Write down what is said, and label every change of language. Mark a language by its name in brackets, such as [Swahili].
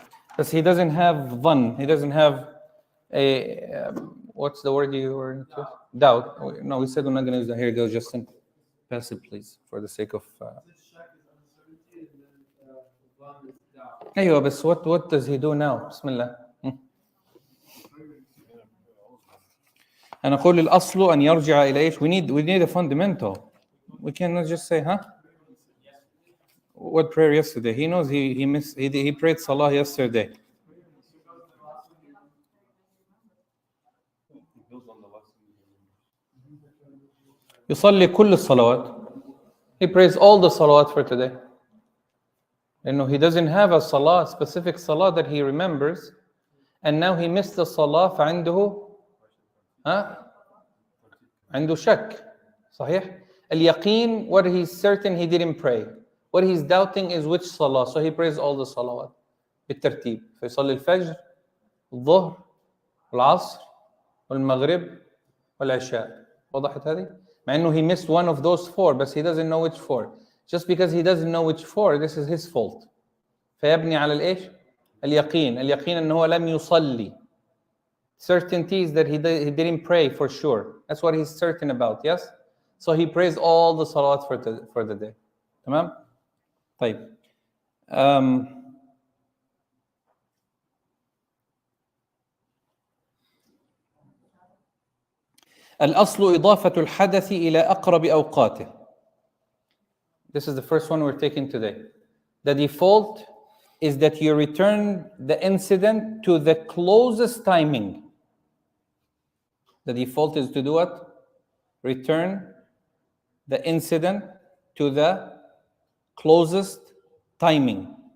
[English] Because he doesn't have dhann. He doesn't have a what's the word you were into? Doubt. No, we said we're not going to use that. Here it goes, Justin. Pass it, please, for the sake of. [Arabic] أيوة بس [English] what does he do now? [Arabic] بسم الله. أنا أقول الأصل أن يرجع إلى إيش? [English] We need a fundamental. We cannot just say, What prayer yesterday? He knows he missed. He prayed salah yesterday. [Arabic] يصلي كل الصلوات. [English] He prays all the salawat for today. He doesn't have a specific salah that he remembers, and now he missed the salah. [Arabic] فعنده عنده شك. صحيح. [English] اليقين, what he's certain he didn't pray. What he's doubting is which salah. So he prays all the salawat بالترتيب. [Arabic] فيصلي الفجر, الظهر, العصر, والمغرب, والعشاء. وضحت هذه؟ مع إنه [English] he missed one of those four, but he doesn't know which four. Just because he doesn't know which four, this is his fault. [Arabic] فيبني على الإيش؟ اليقين. اليقين إنه هو لم يصلي. [English] Certainty is that he didn't pray for sure. That's what he's certain about, yes? So he prays all the salawat for the day. [Arabic] تمام؟ طيب. الأصل إضافة الحدث إلى أقرب أوقاته. [English] This is the first one we're taking today. The default is that you return the incident to the closest timing. The default is to do what? Return the incident to the closest timing.